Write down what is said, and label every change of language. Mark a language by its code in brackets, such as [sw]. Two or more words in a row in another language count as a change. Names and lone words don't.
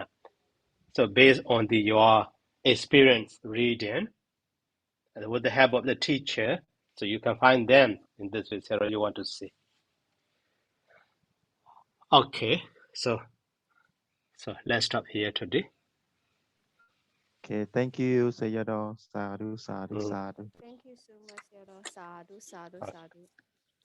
[en] So based on your experience reading and with the help of the teacher, so you can find them in this material you want to see. Okay, so let's stop here today. Okay, thank you, Sayadaw. [pi] Sadhu, sadhu, sadhu. [en] Thank you so much, Sayadaw. [pi] Sadhu, sadhu, sadhu.